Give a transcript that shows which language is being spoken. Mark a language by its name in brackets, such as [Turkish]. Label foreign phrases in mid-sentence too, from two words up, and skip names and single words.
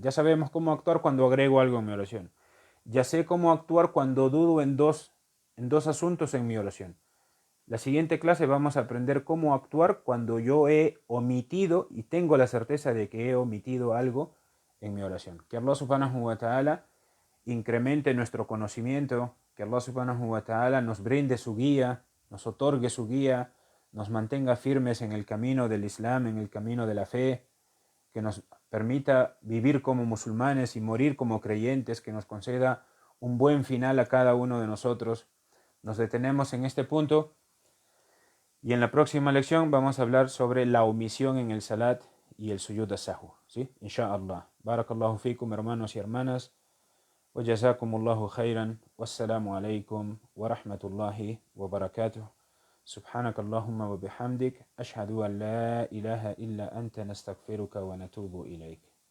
[Spanish] Ya sabemos cómo actuar cuando agrego algo en mi oración. Ya sé cómo actuar cuando dudo en dos asuntos en mi oración. La siguiente clase vamos a aprender cómo actuar cuando yo he omitido y tengo la certeza de que he omitido algo en mi oración. Que Allah [Arabic] سبحانه وتعالى [Spanish] incremente nuestro conocimiento, que Allah [Arabic] سبحانه وتعالى [Spanish] nos brinde su guía, nos otorgue su guía, nos mantenga firmes en el camino del Islam, en el camino de la fe, que nos permita vivir como musulmanes y morir como creyentes, que nos conceda un buen final a cada uno de nosotros. Nos detenemos en este punto y en la próxima lección vamos a hablar sobre la omisión en el salat y el [Arabic] سجود السهو, [Spanish] ¿sí? [Arabic] إن شاء الله بارك الله فيكم, [Spanish] hermanos y hermanas. [Arabic] وجزاكم الله خيرا والسلام عليكم ورحمة الله وبركاته سبحانك اللهم وبحمدك أشهد أن لا إله إلا أنت نستغفرك ونتوب إليك